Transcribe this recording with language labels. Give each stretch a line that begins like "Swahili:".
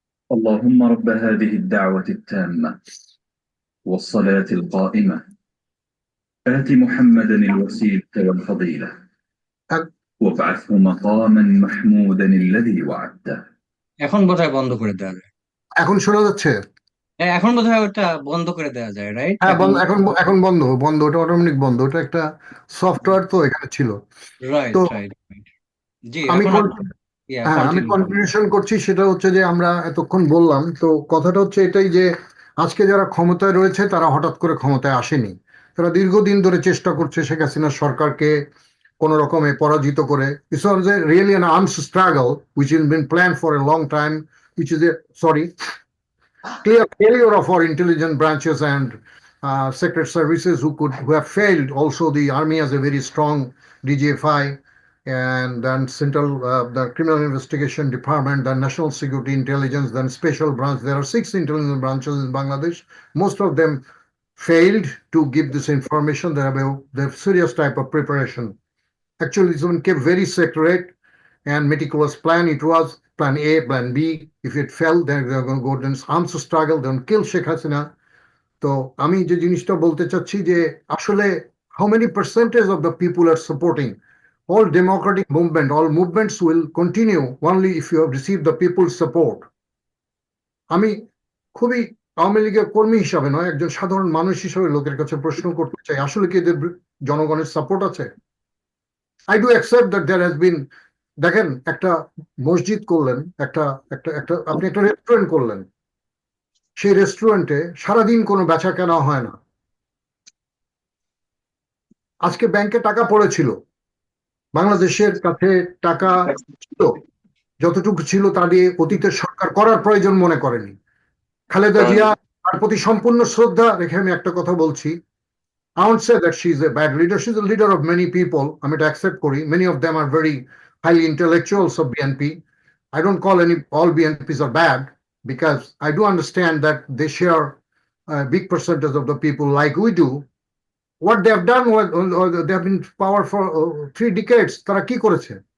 Arabic: اللهم رب هذه الدعوة التامة والصلاة القائمة آت محمدا الوسيلة والفضيلة
Bangla: এক-
Arabic: وابعثه مقاما محمودا الذي وعدته.
Bangla: এখন বোধহয় বন্ধ করে দেওয়া যায়। এখন শোনা যাচ্ছে? হ্যাঁ, এখন বোধহয় ওটা বন্ধ করে দেওয়া যায়, রাইট? হ্যাঁ, এখন এখন এখন বন্ধ বন্ধ, ওটা অটোমেটিক বন্ধ, ওটা একটা সফটওয়্যার তো এখানে ছিল।
English: right
Bangla: তো রাইট রাইট। জি, আমি এখন হ্যাঁ, আমি
English: Continue.
Bangla: কনক্লুশন করছি, সেটা হচ্ছে যে আমরা এতক্ষণ বললাম, তো কথাটা হচ্ছে এটাই যে আজকে যারা ক্ষমতায় রয়েছে তারা হঠাৎ করে ক্ষমতায় আসেনি। তারা দীর্ঘদিন ধরে চেষ্টা করছে শেখ হাসিনা সরকারকে কোন রকমে পরাজিত করে।
English: This was a really an armed struggle which has been planned for a long time, which is a clear failure of our intelligence branches and secret services who have failed. Also, the army has a very strong DGFI, and then central the criminal investigation department, the national security intelligence, then special branch. There are 6 intelligence branches in Bangladesh. Most of them failed to give this information. They have serious type of preparation. Actually, this one kept very secret and meticulous plan. It was plan A, plan B. If it fell, then they're going to go to an arms struggle, then kill Sheikh Hasina.
Bangla: তো আমি যে জিনিসটা বলতে চাচ্ছি যে আসলে
English: how many percentage of the people are supporting all democratic movement, all movements will continue only if you have received the people's support.
Bangla: আমি খুবই আওয়ামী লীগের কর্মী হিসাবে নয়, একজন সাধারণ মানুষ হিসাবে লোকের কাছে প্রশ্ন করতে চাই, আসলে কি এদের জনগণের সাপোর্ট আছে?
English: I do accept that there has been,
Bangla: দেখেন একটা মসজিদ করলেন, একটা একটা একটা আপনি একটা রেস্টুরেন্ট করলেন, সেই রেস্টুরেন্টে সারাদিন কোনো বেচা কেনা হয় না। আজকে ব্যাংকে টাকা পড়েছিল, বাংলাদেশের কাছে টাকা ছিল, যতটুকু ছিল তা দিয়ে অতীতের সরকার করার প্রয়োজন মনে করেনি। খালেদা জিয়া, তার প্রতি সম্পূর্ণ শ্রদ্ধা রেখে আমি একটা কথা বলছি,
English: I won't say that she's a bad leader. She's a leader of many people. I mean, to accept Kori. Many of them are very highly intellectuals of BNP. I don't call all BNPs are bad, because I do understand that they share a big percentage of the people like we do. What they have done was, they have been in power for 3 decades.
Bangla: তারা কি করেছে?